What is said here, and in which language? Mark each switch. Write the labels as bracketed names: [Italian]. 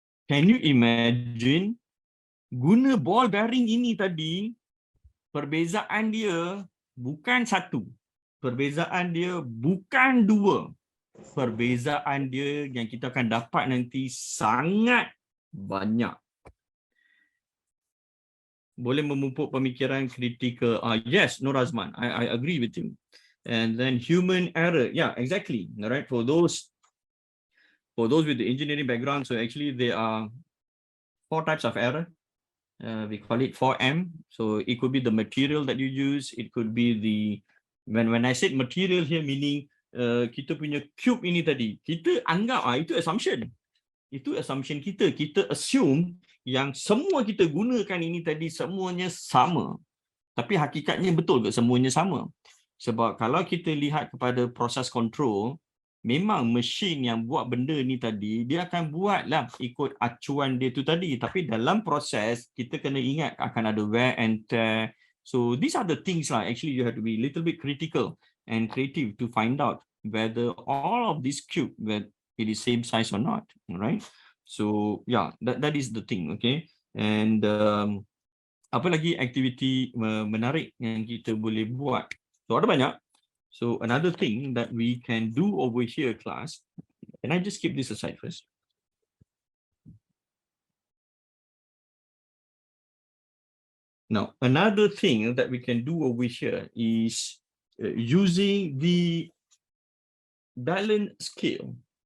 [English] Can you imagine [Malay] guna ball bearing ini tadi, perbezaan dia bukan 1. Perbezaan dia bukan 2. Perbezaan dia yang kita akan dapat nanti sangat banyak. Boleh memupuk pemikiran kritikal. [English] Yes, Nur Azman, I agree with you. And then human error. Yeah, exactly. All right. For those with the engineering background, so actually there are 4 types of error. We call it 4M. So it could be the material that you use. It could be the, when I said material here, meaning [Malay] kita punya cube ini tadi, kita anggap itu assumption. Itu assumption kita. Kita assume yang semua kita gunakan ini tadi semuanya sama. Tapi hakikatnya betul ke semuanya sama? Sebab kalau kita lihat kepada proses control, memang mesin yang buat benda ni tadi, dia akan buatlah ikut acuan dia tu tadi. Tapi dalam proses, kita kena ingat akan ada [English] wear and tear. So these are the things lah. Actually, you have to be a little bit critical and creative to find out whether all of this cube, whether it is same size or not. Right? So yeah, that is the thing. Okay. [Malay] And apa lagi aktiviti menarik yang kita boleh buat? So ada banyak. [English] So another thing that we can do over here, class, can I just keep this aside first? Now, another thing that we can do over here is using the balance scale.